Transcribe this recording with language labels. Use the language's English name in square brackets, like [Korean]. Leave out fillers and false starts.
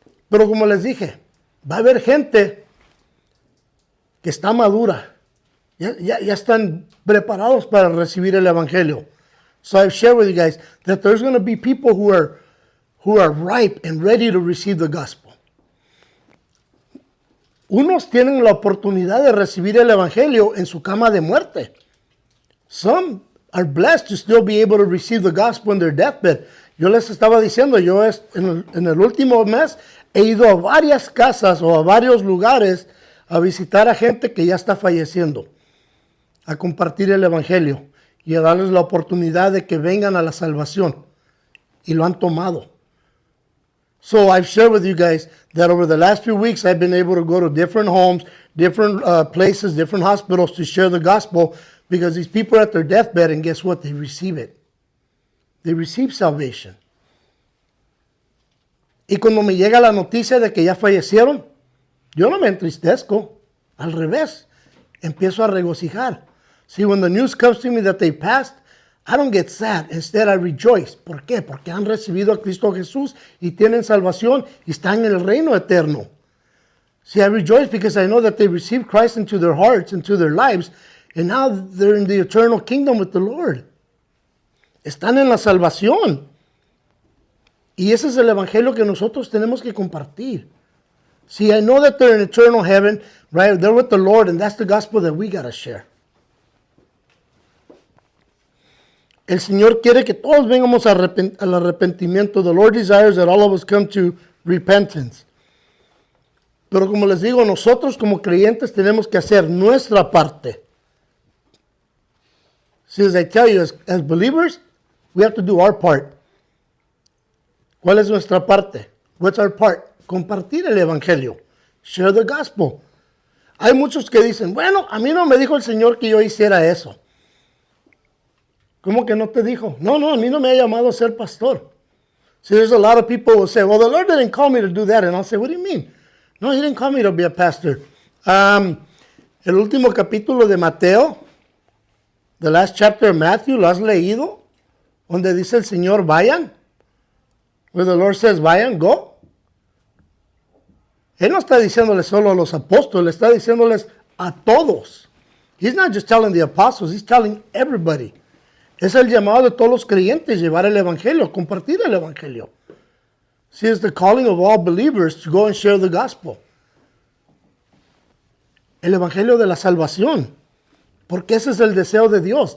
[Spanish] Pero como les dije, va a haber gente que está madura. Ya están preparados para recibir el evangelio. [English] So I've shared with you guys that there's going to be people who are ripe and ready to receive the gospel. [Spanish] Unos tienen la oportunidad de recibir el evangelio en su cama de muerte. [English] Some are blessed to still be able to receive the gospel in their deathbed. [Spanish] Yo les estaba diciendo, en el último mes he ido a varias casas o a varios lugares a visitar a gente que ya está falleciendo, a compartir el evangelio y a darles la oportunidad de que vengan a la salvación. Y lo han tomado. [English] So I've shared with you guys that over the last few weeks I've been able to go to different homes, different places, different hospitals to share the gospel, because these people are at their deathbed, and guess what? They receive it. They receive salvation. [Spanish] Y cuando me llega la noticia de que ya fallecieron, yo no me entristezco. Al revés, empiezo a regocijar. [English] See, when the news comes to me that they passed, I don't get sad. Instead, I rejoice. [Spanish] ¿Por qué? Porque han recibido a Cristo Jesús y tienen salvación y están en el reino eterno. [English] See, I rejoice because I know that they received Christ into their hearts, into their lives, and now they're in the eternal kingdom with the Lord. [Spanish] Están en la salvación. Y ese es el evangelio que nosotros tenemos que compartir. [English] See, I know that they're in eternal heaven, right? They're with the Lord, and that's the gospel that we got to share. [Spanish] El Señor quiere que todos vengamos al arrepentimiento. [English] The Lord desires that all of us come to repentance. [Spanish] Pero como les digo, nosotros como creyentes tenemos que hacer nuestra parte. [English] See, as I tell you, as believers, we have to do our part. [Spanish] ¿Cuál es nuestra parte? [English] What's our part? [Spanish] Compartir el evangelio. [English] Share the gospel. [Spanish] Hay muchos que dicen, bueno, a mí no me dijo el Señor que yo hiciera eso. ¿Cómo que no te dijo? No, a mí no me ha llamado a ser pastor. [English] See, there's a lot of people who say, well, the Lord didn't call me to do that. And I'll say, what do you mean? No, He didn't call me to be a pastor. [Spanish] El último capítulo de Mateo, [English] the last chapter of Matthew, [Spanish] ¿lo has leído? Donde dice el Señor, vayan. [English] Where the Lord says, vayan, go. [Spanish] Él no está diciéndoles solo a los apóstoles, está diciéndoles a todos. [English] He's not just telling the apostles, He's telling everybody. [Spanish] Es el llamado de todos los creyentes, llevar el evangelio, compartir el evangelio. [English] See, it's the calling of all believers to go and share the gospel. [Spanish] El evangelio de la salvación. Porque ese es el deseo de Dios.